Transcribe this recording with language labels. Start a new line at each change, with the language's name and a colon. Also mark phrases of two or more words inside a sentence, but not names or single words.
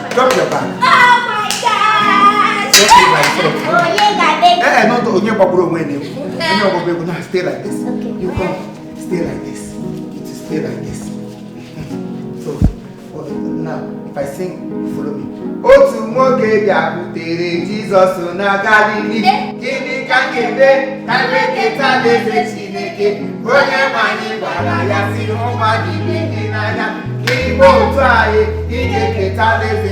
English: Drop your bag. Oh my God. Not only about when you stay like this. Okay. You come, stay like this. You just stay like this. So now, if I sing, follow me.
Igbo: Otu nwoke bịakwutere Jizọs na Galili, gịnị ka nkebe ka nweketa n'eze Chineke, onye nwanyị gwara ya si ụmụ adịghị dị n'anya, n'ime otu anyị ị ga-eketa n'eze.